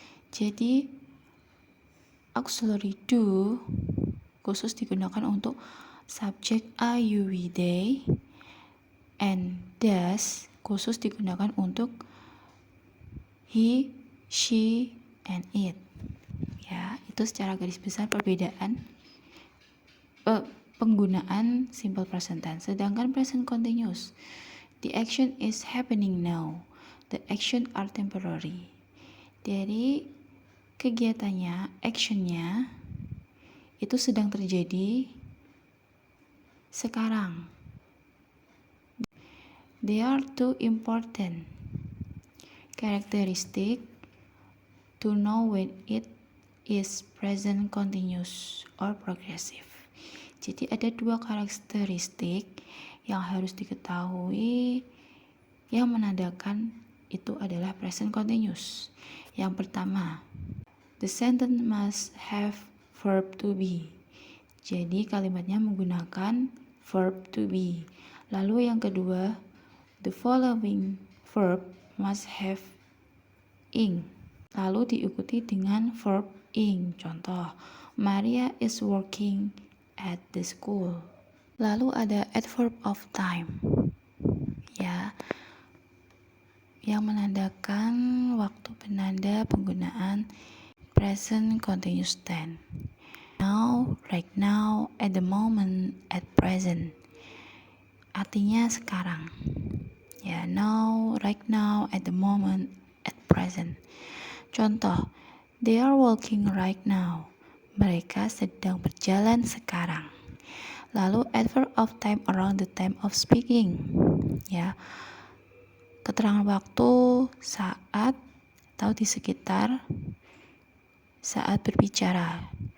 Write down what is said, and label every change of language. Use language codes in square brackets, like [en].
[id] Jadi auxiliary do khusus digunakan untuk subjek I, you, we, they, and does khusus digunakan untuk he, she, and it. Ya, itu secara garis besar perbedaan penggunaan simple present tense. Sedangkan [en] present continuous, the action is happening now. The action are temporary. [id] Jadi kegiatannya, actionnya itu sedang terjadi sekarang. [en] They are too important Characteristic to know when it is present continuous or progressive. [id] Jadi ada dua karakteristik yang harus diketahui yang menandakan itu adalah present continuous. Yang pertama, [en] the sentence must have verb to be. [id] Jadi kalimatnya menggunakan verb to be. Lalu yang kedua, [en] the following verb must have ing. [id] Lalu diikuti dengan verb ing. [en] Contoh, Maria is working at the school. [id] Lalu ada adverb of time. Ya, yang menandakan waktu penanda penggunaan present continuous tense. [en] Now, right now, at the moment, at present. [id] Artinya sekarang. Ya, [en] now, right now, at the moment, at present. Contoh, they are walking right now. [id] Mereka sedang berjalan sekarang. [en] Lalu adverb of time around the time of speaking. [id] Ya, keterangan waktu saat atau di sekitar saat berbicara.